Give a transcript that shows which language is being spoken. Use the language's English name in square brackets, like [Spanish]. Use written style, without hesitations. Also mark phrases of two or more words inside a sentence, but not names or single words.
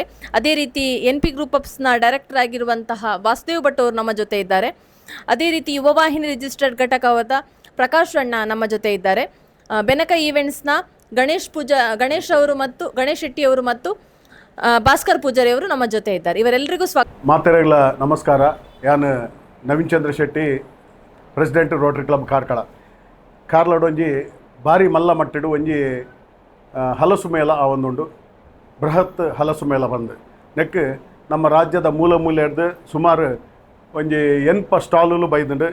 [Kannada] ಅದೇ ರೀತಿ NP ಗ್ರೂಪ್ಸ್ನ ಡೈರೆಕ್ಟರ್ ಆಗಿರುವಂತಹ ವಾಸುದೇವ್ ಭಟ್ ಅವರು ನಮ್ಮ ಜೊತೆ ಇದ್ದಾರೆ. ಅದೇ ರೀತಿ ಯುವವಾಹಿನಿ ರಿಜಿಸ್ಟರ್ಡ್ ಘಟಕವಾದ ಪ್ರಕಾಶ್ ಅಣ್ಣ ನಮ್ಮ ಜೊತೆ ಇದ್ದಾರೆ. ಬೆನಕ ಈವೆಂಟ್ಸ್ನ ಗಣೇಶ್ ಅವರು ಮತ್ತು ಗಣೇಶ್ ಶೆಟ್ಟಿ ಅವರು ಮತ್ತು ಭಾಸ್ಕರ್ ಪೂಜಾರಿ ಅವರು ನಮ್ಮ ಜೊತೆ ಇದ್ದಾರೆ. ಇವರೆಲ್ಲರಿಗೂ [Tulu] ಮಾತೆರೆಗಳ ನಮಸ್ಕಾರ. ಯಾನು ನವೀನ್ ಚಂದ್ರ ಶೆಟ್ಟಿ, [English] President Rotary Club [Tulu] ಕಾರ್ಲಾಡು ಒಂಜಿ ಭಾರಿ ಮಲ್ಲ ಮಟ್ಟಿಡು ಒಂಜಿ ಹಲಸು ಮೇಳ ಆವೊಂದುಂಡು. ಬೃಹತ್ ಹಲಸು ಮೇಳ ಬಂದು ನೆಕ್ [Kannada] ನಮ್ಮ ರಾಜ್ಯದ ಮೂಲೆ ಮೂಲೆ [Tulu] ಹಿಡ್ದು ಸುಮಾರು ಒಂಜಿ 8 ಸ್ಟಾಲುಲು ಬೈದುಂಡು.